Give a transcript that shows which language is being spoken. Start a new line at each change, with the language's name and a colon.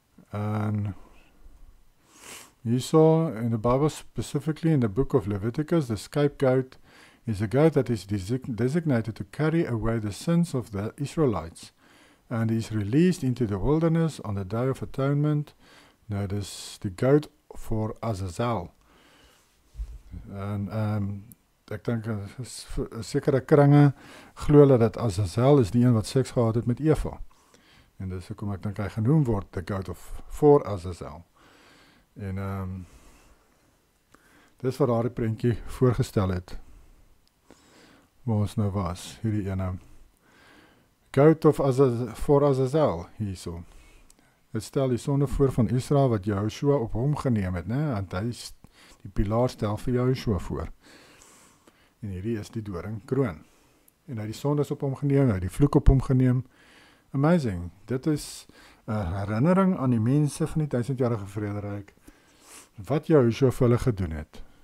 Afrikaans: En hierso
English: in the Bible, specifically in the book of Leviticus, the scapegoat is a goat that is designated to carry away the sins of the Israelites, and is released into the wilderness on the Day of Atonement.
Afrikaans: Nou, dis die goat voor Azazel. En ek dink sekere kringe glo hulle dat Azazel is die een wat seks gehad het met Eva. En dis hoekom ek dink hy genoem word
English: the goat of
Afrikaans: voor Azazel. En dis wat daardie prentjie voorgestel het, waar ons nou was, hierdie ene.
English: Goat of
Afrikaans: voor Azazel, hierso. Het stel die sonde voor van Israel wat Yahushua op hom geneem het, né? Want hy die pilaar stel vir Yahushua voor. En hierdie is die doringkroon. En hy die sondes op hom geneem, hy die vloek op hom geneem. Amazing. Dit is 'n herinnering aan die mense van die 1000-jarige vrederyk, wat Yahushua vir hulle gedoen het.